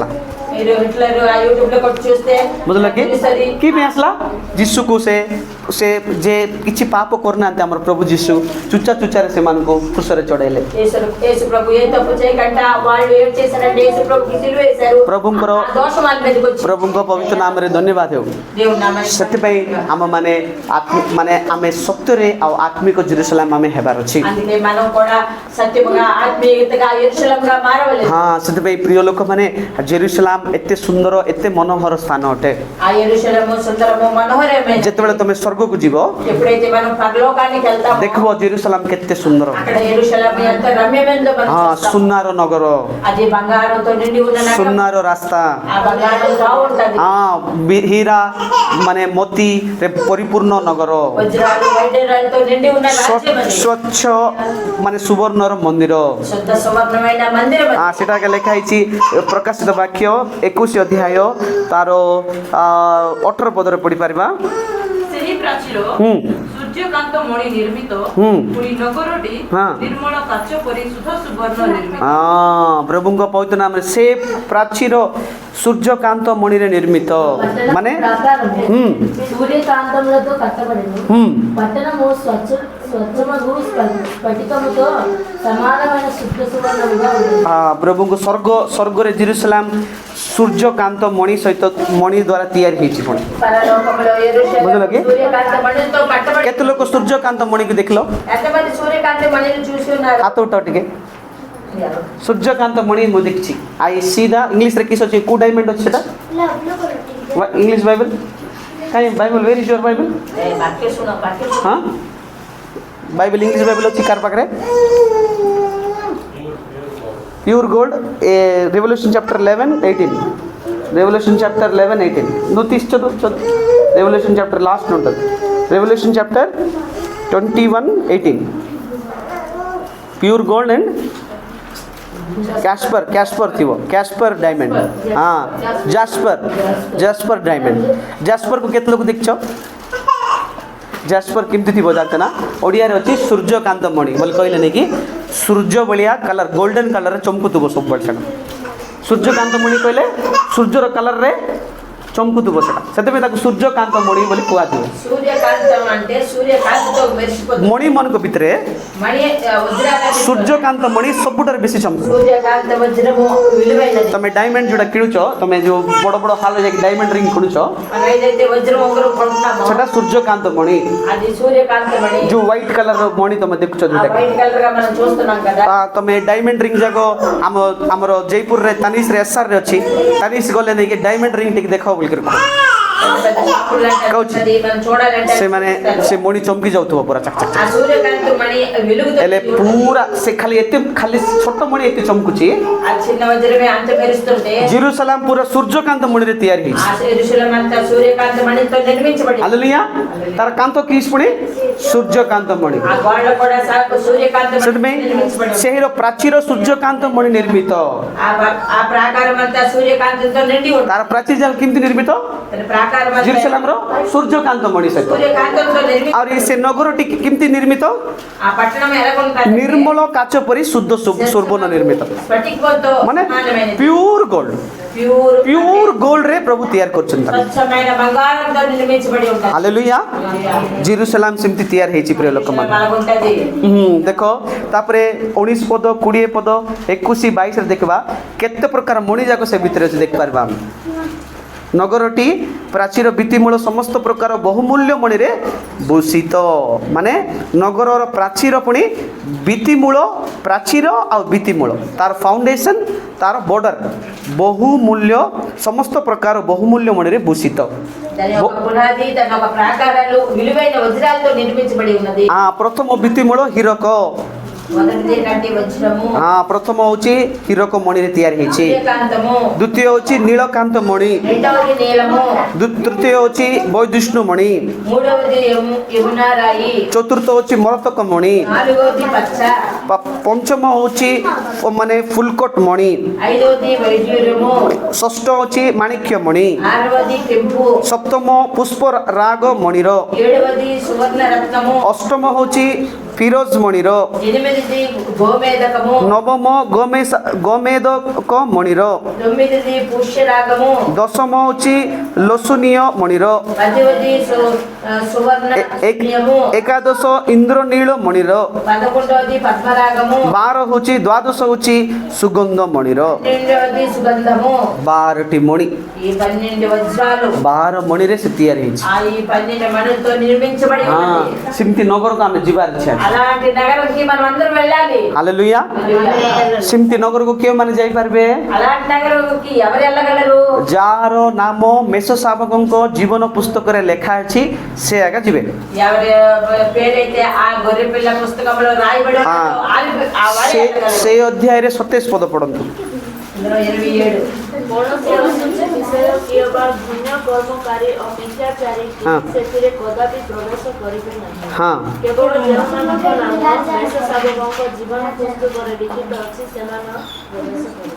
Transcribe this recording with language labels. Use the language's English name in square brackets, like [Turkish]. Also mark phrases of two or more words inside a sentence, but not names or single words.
[Telugu] మీరు హిట్లర్ ఆ యూట్యూబ్ లో కొట్టి చూస్తే [Odia] ବୁଝିଲ କି [Telugu] తెలుస్తుంది. [Odia] କି ପାଇଁ ଆସିଲା ଯୀଶୁକୁ ସେ ଯେ କିଛି ପାପ କରୁନାହାନ୍ତି ଆମର ପ୍ରଭୁ ଯୀଶୁ ଚୁଚାରେ ସେମାନଙ୍କୁ କୃଷରେ ଚଢ଼େଇଲେ [Telugu] యేసు ప్రభు ఏ తప్పు చేయకుండా వాళ్ళు ఏం చేశారంటే యేసు ప్రభుకి సిలువ వేశారు. [Odia] ପ୍ରଭୁଙ୍କର [Telugu] ఆ దోషం వాళ్ళ మీదకి వచ్చింది. [Odia] ପ୍ରଭୁଙ୍କ ପବିତ୍ର ନାମରେ ଧନ୍ୟବାଦ ହେଉ [Telugu] దేవుని నామానికి [Odia] ସେଥିପାଇଁ ଆମମାନେ ଆମେ ସତ୍ୟରେ ଆଉ ଆତ୍ମିକ ଜେରୁସାଲେମ ଆମେ ହେବାର ଅଛି [Telugu] అందుకే మనం కూడా సత్యముగా ఆత్మీయతగా యెరూషలేముగా మారవలెను. [Odia] ସେଥିପାଇଁ ପ୍ରିୟ ଲୋକମାନେ ଜେରୁସାଲେମ ଏତେ ସୁନ୍ଦର ଏତେ ମନୋହର ସ୍ଥାନ ଅଟେ [Telugu] ఆ యెరూషలేము సుందరము మనోహరమైన. [Odia] ଯେତେବେଳେ ତମେ ସ୍ୱର୍ଗକୁ ଯିବ [Telugu] ఎప్పుడైతే మనం పరలోకానికి వెళ్తామో [Odia] ଦେଖିବ ଜେରୁସାଲେମ କେତେ ସୁନ୍ଦର [Telugu] అక్కడ యెరూషలేము ఎంత రమ్యమైనదో మనం చూస్తాం. [Odia] ସୁନାର ନଗର [Telugu] అది బంగారంతో నిండి ఉన్న నగరం. [Odia] ସୁନାର ରାସ୍ତା [Telugu] ఆ బంగారం బాగుంటది. [Odia] ହୀରା ମାନେ ମୋତିରେ ପରିପୂର୍ଣ୍ଣ ନଗର [Telugu] వజ్రాలు వైడూర్యాలతో నిండి ఉన్న రాజ్యం అది. [Odia] ସ୍ୱଚ୍ଛ ମାନେ ସୁବର୍ଣ୍ଣର ମନ୍ଦିର [Telugu] శుద్ధ సువర్ణమైన మందిరం అది. [Odia] ସେଟା ଲେଖା ହେଇଛି ପ୍ରକାଶିତ ବାକ୍ୟ 21 ଅଧ୍ୟାୟ ତାର 18 ପଦରେ ପଢିପାରିବା ସେହି ପ୍ରାଚୀର ସୂର୍ଯ୍ୟକାନ୍ତ ମଣି ନିର୍ମିତ ପୁଣି ନଗରଟି ନିର୍ମଳ କାଚ ପରି ଶୁଦ୍ଧ ସୁବର୍ଣ୍ଣ ନିର୍ମିତ ପ୍ରଭୁଙ୍କ ପବିତ୍ର ନାମରେ ସେ ପ୍ରାଚୀର ସୂର୍ଯ୍ୟକାନ୍ତ ମଣିରେ ନିର୍ମିତ মানে [Telugu] ప్రకారము సూర్యకాంతములతో కట్టబడెను. పట్టణము స్వచ్ఛమగు స్ఫటికముతో సమానమైన శుద్ధ సువర్ణముగా ఉంది. [Odia] ପ୍ରଭୁଙ୍କୁ ସ୍ୱର୍ଗରେ ଜେରୁସାଲେମ ସୂର୍ଯ୍ୟକାନ୍ତ ମଣି ସହିତ ମଣି ଦ୍ୱାରା ତିଆରି ହେଇଛି ପୁଣି [Telugu] పరలోకములో యెరూషలేము [Odia] ବୁଝିଲ କି? [Telugu] సూర్యకాంతి మణితో కట్టబడి [Odia] କେତେ ଲୋକ ସୂର୍ଯ୍ୟକାନ୍ତ ମଣିକୁ ଦେଖିଲ [Telugu] ఎంతమంది సూర్యకాంతి మణిని చూసి ఉన్నారు? [Odia] ହାତ ଉଠାଅ ଟିକେ ସୂର୍ଯ୍ୟକାନ୍ତ ମଣି ମୁଁ ଦେଖିଛି ଆଇ ସିଧା ଇଂଲିଶରେ କିସ ଅଛି କୋଉ ଡାଇମଣ୍ଡ ଅଛି ସେଟା [English] English Bible [Odia] କାଇଁ ବାଇବଲ [English] very sure Bible [Telugu] ఏ వాక్య శుణ వాక్య శుణ. [Odia] ହଁ ବାଇବଲ [English] English Bible [Odia] ଅଛି କାହାର ପାଖରେ [English] pure gold revelation chapter 11:18 revelation chapter 11:18 [Telugu] నువ్వు తీసి చదువు [English] revelation chapter last [Telugu] ఉంటుంది [English] revelation chapter 21:18 pure gold and [Odia] କ୍ୟାସ୍ପର ଥିବ [English] casper diamond [Odia] ହଁ [English] jasper diamond [Odia] ଜାସ୍ପରକୁ କେତେ ଲୋକ ଦେଖିଛ ଜାସ୍ପର କେମିତି ଥିବ ଜାଣିଛ ନା ଓଡ଼ିଆରେ ଅଛି ସୂର୍ଯ୍ୟକାନ୍ତ ମଣି ବୋଲି କହିଲେ ନାଇଁ କି ସୂର୍ଯ୍ୟ ଭଳିଆ କଲର ଗୋଲ୍ଡେନ କଲରରେ ଚମକୁଥିବ ସବୁବେଳେ ସେଟା ସୂର୍ଯ୍ୟକାନ୍ତ ମଣି କହିଲେ ସୂର୍ଯ୍ୟର କଲରରେ ଚମକୁଥିବ ସେଟା ସେଥିପାଇଁ ତାକୁ ସୂର୍ଯ୍ୟକାନ୍ତ ମଣି ବୋଲି କୁହାଯିବ [Telugu] సూర్యకాంతం అంటే సూర్యకాంతితో మెరిసిపోతుంది. [Odia] ମଣିମାନଙ୍କ ଭିତରେ [Telugu] మణి వజ్రాల [Odia] ସୂର୍ଯ୍ୟକାନ୍ତ ମଣି ସବୁଠାରୁ ବେଶୀ ଚମକୁ [Telugu] సూర్యకాంత వజ్రము విలువైనది. [Odia] ତମେ ଡାଇମଣ୍ଡ ଯୋଉଟା କିଣୁଛ ତମେ ଯୋଉ ବଡ଼ ବଡ଼ ହାଲରେ ଯାଇକି [English] diamond ring [Odia] କିଣୁଛ [Telugu] మనం ఏదైతే వజ్రం ఒకరు కొంటున్నామో [Odia] ସେଟା ସୂର୍ଯ୍ୟକାନ୍ତ ମଣି [Telugu] అది సూర్యకాంత మణి. [Odia] ଯୋଉ ହ୍ୱାଇଟ୍ କଲରର ମଣି ତମେ ଦେଖୁଛ [Telugu] ఆ [Odia] ଯୋଉଟା [English] white colour [Telugu] గా మనం చూస్తున్నాం కదా. [Odia] ତମେ [English] diamond ring [Odia] ଯାକ ଆମର ଜୟପୁରରେ ତାନିସରେ ଏସ୍ଆର୍ରେ ଅଛି ତାନିସ ଗଲେ ନେଇକି [English] diamond ring [Odia] ଟିକେ ଦେଖାଅ ବୋଲି କରି [Telugu] పెద్ద షాపులు అంటే కౌచి. అది మనం చూడాలంటే [Odia] ସେମାନେ ସେ ମଣି ଚମକି ଯାଉଥିବ ପୁରା ଚାକ ଚାକ [Telugu] ఆ సూర్యకాంత మణి వెలుగుతో [Odia] ହେଲେ ପୁରା ସେ ଖାଲି ଛୋଟ ମଣି ଏତେ ଚମକୁଛି [Telugu] ఆ చిన్న వజ్రమే అంత మెరుస్తుంటే [Odia] ଜେରୁସାଲେମ ପୁରା ସୂର୍ଯ୍ୟକାନ୍ତ ମଣିରେ ତିଆରି ହେଇଛି [Telugu] ఆ యెరూషలేము అంతా సూర్యకాంత మణితో నిర్మించబడింది. [Odia] ହାଲେଲୁୟା ତାର କାନ୍ଥ କିସ୍ ପୁଣି ସୂର୍ଯ୍ୟକାନ୍ତ ମଣି [Telugu] ఆ గోడ కూడా సూర్యకాంత మణితో [Odia] ସେଥିପାଇଁ [Telugu] నిర్మించబడింది. [Odia] ସେହିର ପ୍ରାଚୀର ସୂର୍ଯ୍ୟକାନ୍ତ ମଣି ନିର୍ମିତ [Telugu] ఆ ప్రాకారం అంతా సూర్యకాంతితో నిండి ఉంది. [Odia] ତାର ପ୍ରାଚୀର ଯାକ କେମିତି ନିର୍ମିତ [Telugu] తన ప్రాకారం అంతా [Odia] ଜେରୁସାଲେମର ସୂର୍ଯ୍ୟକାନ୍ତ ମଣି ସହିତ [Telugu] సూర్యకాంతంతో నిర్మించి [Odia] ଆହୁରି ସେ ନଗରଟି କେମିତି ନିର୍ମିତ [Telugu] ఆ పట్టణం ఎలాగుంటుంది? [Odia] ନିର୍ମଳ କାଚ ପରି ଶୁଦ୍ଧ ସୁବର୍ଣ୍ଣ ନିର୍ମିତ [Telugu] స్ఫటికంతో [Odia] ମାନେ [Telugu] సమానమైనది. [English] pure gold [Telugu] ప్యూర్ [Odia] ଗୋଲ୍ଡରେ ପ୍ରଭୁ ତିଆରି କରୁଛନ୍ତି [Telugu] స్వచ్ఛమైన బంగారంతో నిర్మించబడి ఉంటుంది. [Odia] ହାଲେଲୁୟା ଜେରୁସାଲେମ ସେମିତି ତିଆରି ହେଇଛି ପ୍ରିୟ ଲୋକମାନେ [Telugu] అలాగుంటది. [Odia] ଦେଖ ତାପରେ 19 ପଦ 20 ପଦ 21 22ରେ ଦେଖିବା କେତେ ପ୍ରକାର ମଣି ଯାକ ସେ ଭିତରେ ଅଛି ଦେଖିପାରିବା ଆମେ ନଗରଟି ପ୍ରାଚୀର ଭିତ୍ତିମୂଳ ସମସ୍ତ ପ୍ରକାର ବହୁମୂଲ୍ୟ ମଣିରେ ଭୂଷିତ ମାନେ ନଗରର ପ୍ରାଚୀର ପୁଣି ଭିତ୍ତିମୂଳ ପ୍ରାଚୀର ଆଉ ଭିତ୍ତିମୂଳ ତାର ଫାଉଣ୍ଡେସନ ତାର ବର୍ଡର ବହୁମୂଲ୍ୟ ସମସ୍ତ ପ୍ରକାର ବହୁମୂଲ୍ୟ ମଣିରେ ଭୂଷିତ [Telugu] దాని యొక్క పునాది దాని యొక్క ప్రాకారాలు విలువైన వజ్రాలతో నిర్మించబడి ఉన్నది. [Odia] ପ୍ରଥମ ଭିତ୍ତିମୂଳ ହୀରକ [Telugu] మొదటిది కంటి వజ్రము, [Odia] ପ୍ରଥମ ହେଉଛି ହୀରକ ମଣିରେ ତିଆରି ହେଇଛି [Telugu] సూర్యకాంతము, [Odia] ଦ୍ୱିତୀୟ ହେଉଛି ନୀଳକାନ୍ତ ମଣି [Telugu] రెండవది నీలము, [Odia] ତୃତୀୟ ହେଉଛି ବୈଦୁଷ୍ଣୁ ମଣି [Telugu] మూడవది యమునారాయి, [Odia] ଚତୁର୍ଥ ହେଉଛି ମରତକ ମଣି [Telugu] నాలుగవది పచ్చ, [Odia] ପଞ୍ଚମ ହେଉଛି ମାନେ ଫୁଲକଟ ମଣି [Telugu] ఐదవది వైడ్యూర్యము, [Odia] ଷଷ୍ଠ ହେଉଛି ମାଣିକ୍ୟ ମଣି [Telugu] ఆరవది కెంపు, [Odia] ସପ୍ତମ ପୁଷ୍ପ ରାଗ ମଣିର [Telugu] ఏడవది సువర్ణ రత్నము, [Odia] ଅଷ୍ଟମ ହେଉଛି ଫିରୋଜ ମଣିର [Telugu] ఎనిమిదిది గోమేదకము, [Odia] ନବମ ଗୋମେଦକ ମଣିର [Telugu] తొమ్మిదిది పుష్యరాగము, [Odia] ଦଶମ ହେଉଛି ଲୋସୁନୀୟ ମଣିର [Telugu] పదవది సువర్ణ రత్నము, [Odia] ଏକାଦଶ ଇନ୍ଦ୍ରନୀଳ ମଣିର [Telugu] పదకొండవది పద్మరాగము, [Odia] 12 ହେଉଛି ଦ୍ୱାଦଶ ହେଉଛି ସୁଗନ୍ଧ ମଣିର [Telugu] పన్నెండవది సుగంధము. [Odia] 12ଟି ମଣି [Telugu] ఈ 12 వజ్రాలు [Odia] 12 ମଣିରେ ସେ ତିଆରି ହେଇଛି [Telugu] ఆ ఈ 12 మణులతో నిర్మించబడి ఉన్నది. [Odia] ସେମିତି ନଗରକୁ ଆମେ ଯିବାର ଅଛି [Telugu] అలాంటి నగరంకి మనం అందరం వెళ్ళాలి. [Odia] ହାଲେଲୁୟା ସେମିତି ନଗରକୁ କେଉଁମାନେ ଯାଇପାରିବେ [Telugu] అలాంటి నగరంకి ఎవరు వెళ్ళగలరు? [Odia] ଯାହାର ନାମ ମେଷ ଶାବକଙ୍କ ଜୀବନ ପୁସ୍ତକରେ ଲେଖା ଅଛି ସେ ଆଗା ଯିବେ [Telugu] ఎవరి పేరైతే ఆ గొర్రె పిల్ల పుస్తకంలో రాయబడి ఉన్నదో ఆ వారే వెళ్ళగలరు. [Odia] ସେ ଅଧ୍ୟାୟରେ 27 ପଦ ପଢନ୍ତୁ [Telugu] ఇందులో 27 [Odia] କୌଣସି ଅଶୁଚି ବିଷୟ କିମ୍ବା ଘୃଣ୍ୟ କର୍ମକାରୀ ଅମିତ୍ୟାଚାରୀ ସେଥିରେ କଦାପି ପ୍ରବେଶ କରିବେ ନାହିଁ। ହଁ କେବଳ ଯେଉଁମାନଙ୍କ ନାମ ମେଷଶାବକଙ୍କ ଜୀବନ ପୁସ୍ତକରେ ଲିଖିତ ଅଛି ସେମାନେ ପ୍ରବେଶ କରିବେ।